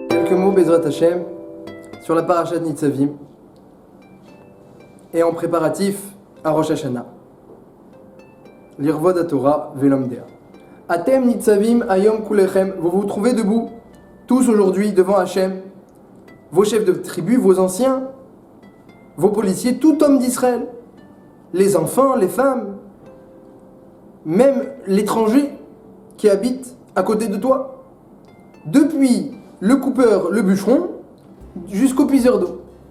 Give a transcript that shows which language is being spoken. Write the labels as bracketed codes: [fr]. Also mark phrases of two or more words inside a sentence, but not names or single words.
[fr] quelques mots, [he] בעזרת השם, [fr] sur la parashat Nitzavim et en préparatif à Rosh Hashanah. [he] לכבוד התורה ולומדיה. אתם נצבים היום כלכם, [fr] vous vous trouvez debout, tous aujourd'hui devant Hashem, vos chefs de tribu, vos anciens, vos policiers, tout homme d'Israël, les enfants, les femmes, même l'étranger qui habite à côté de toi, depuis le coupeur, le bûcheron, jusqu'au puiseur d'eau.